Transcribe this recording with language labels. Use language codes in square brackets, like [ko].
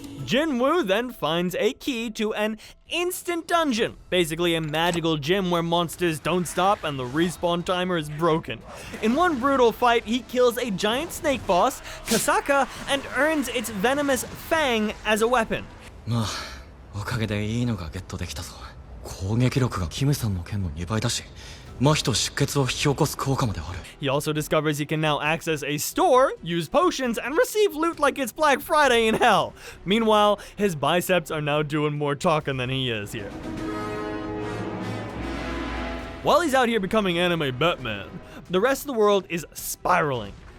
[en] Jinwoo then finds a key to an instant dungeon, basically a magical gym where monsters don't stop and the respawn timer is broken. In one brutal fight, he kills a giant snake boss, Kasaka, and earns its venomous fang as a weapon. [ja] まあ、おかげでいいのがゲットできたぞ。攻撃力がキムさんの剣の2倍だし、麻痺と出血を引き起こす効果まである。 [en] He also discovers he can now access a store, use potions, and receive loot like it's Black Friday in hell. Meanwhile, his biceps are now doing more talking than he is here. While he's out here becoming anime Batman, the rest of the world is spiraling.